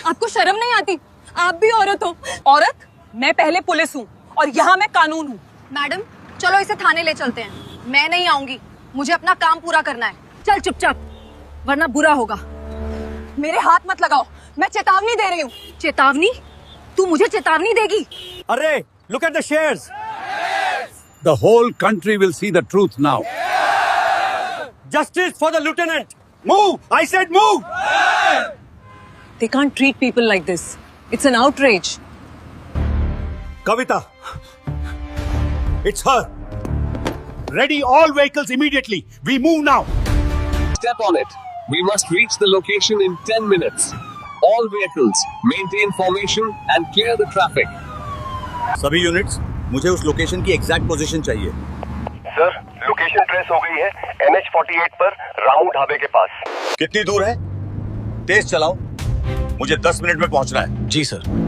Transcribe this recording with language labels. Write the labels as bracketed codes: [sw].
[hi] आपको शर्म नहीं आती? आप भी औरत हो। औरत? मैं पहले पुलिस हूँ और यहाँ मैं कानून हूँ। मैडम चलो इसे थाने ले चलते हैं। मैं नहीं आऊंगी, मुझे अपना काम पूरा करना है। चल चुपचाप, वरना बुरा होगा। मेरे हाथ मत लगाओ, मैं चेतावनी दे रही हूँ। चेतावनी? तू मुझे चेतावनी देगी? [en] अरे look at the shares. The whole country will see the truth now. Justice for the lieutenant. Move! I said move! They can't treat people like this. It's an outrage. Kavita. It's her. Ready all vehicles immediately. We move now. Step on it. We must reach the location in 10 minutes. All vehicles maintain formation and clear the traffic. [hi] सभी units, मुझे उस location की exact position चाहिए। Sir, location trace हो गई है NH48 पर रामू ढाबे के पास। कितनी दूर है? तेज चलाओ, मुझे 10 मिनट में पहुंचना है। जी सर।